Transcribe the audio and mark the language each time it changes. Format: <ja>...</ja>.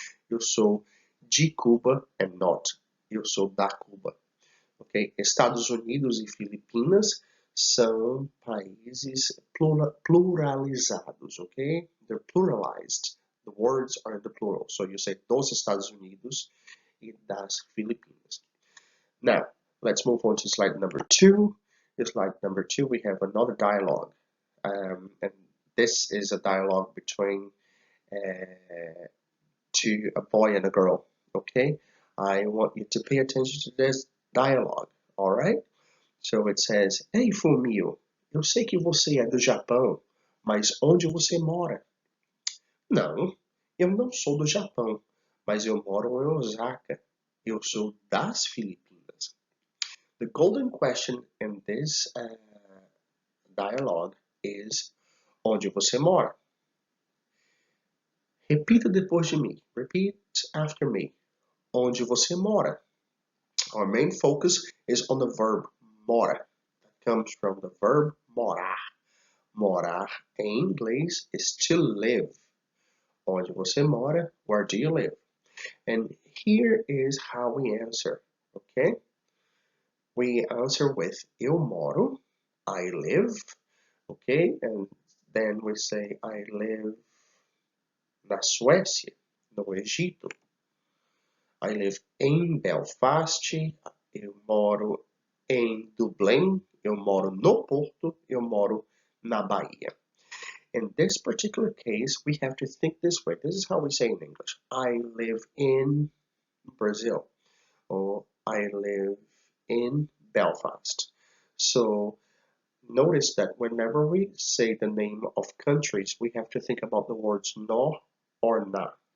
<pt>Eu sou de Cuba</pt> <en>and not</en> <pt>eu sou da Cuba. Okay? Estados Unidos e Filipinas são países pluralizados, okay?</pt> <en>They're pluralized. The words are in the plural. So you say</en> <pt>dos Estados Unidos e das Filipinas.</pt> <en>Now, let's move on to slide number 2. In slide number 2, we have another dialogue. And this is a dialogue between a boy and a girl, okay? I want you to pay attention to this dialogue, alright? So it says,</en> <pt>Ei, Fumio, eu sei que você é do Japão, mas onde você mora? Não, eu não sou do Japão, mas eu moro em Osaka. Eu sou das Filipinas.</pt> <en>The golden question in this dialogue is,</en> <pt>onde você mora? Repita depois de mim.</pt> <en>Repeat after me.</en> <pt>Onde você mora?</pt> <en>Our main focus is on the verb mora. That comes from the verb morar.</en> <pt>Morar em inglês</pt> <en>is to live.</en> <pt>Onde você mora?</pt> <en>Where do you live? And here is how we answer, okay? We answer with</en> <pt>eu moro,</pt> <en>I live, okay? And then we say I live</en> <pt>na Suécia, no Egito.</pt> <en>I live</en> <pt>em Belfast, eu moro em Dublin, eu moro no Porto, eu moro na Bahia.</pt> <en>In this particular case, we have to think this way. This is how we say in English. I live in Brazil, or I live in Belfast. So notice that whenever we say the name of countries, we have to think about the words no or na.</en>